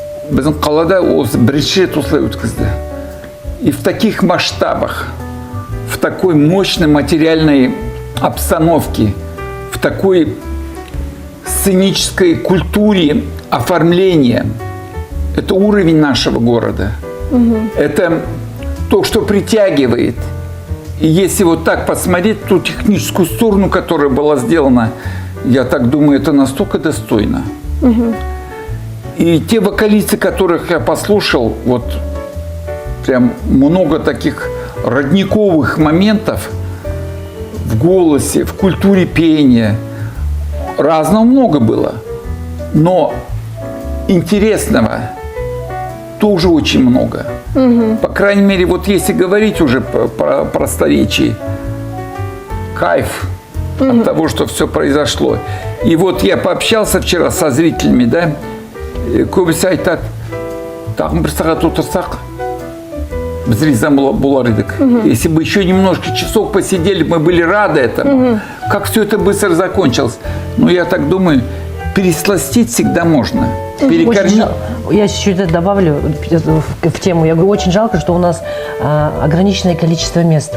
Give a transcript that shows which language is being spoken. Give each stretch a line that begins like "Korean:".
Kazakh: Біздің қалада осы бірінші рет осылай өткізді.
Russian: И в таких масштабах, в такой мощной материальной обстановке, в такой сценической культуре оформления. Это уровень нашего города. Это то, что притягивает. И если вот так посмотреть ту техническую сторону, которая была сделана, я так думаю, это настолько достойно. И те вокалисты, которых я послушал, вот прям много таких родниковых моментов в голосе, в культуре пения. Разного много было. Но интересного тоже очень много. По крайней мере, вот если говорить уже про просторечие, кайф от того, что все произошло. И вот я пообщался вчера со зрителями, да,
Kazakh: көбісі айтады, тағын бір сағат отырсақ, біз риза болар едік.
Russian: Если бы еще немножко часов посидели, мы были рады этому. Как все это быстро закончилось. Но я так думаю, пересластить всегда можно. Перекормить. Я чуть-чуть добавлю в тему. Я говорю, очень жалко, что у нас ограниченное количество мест.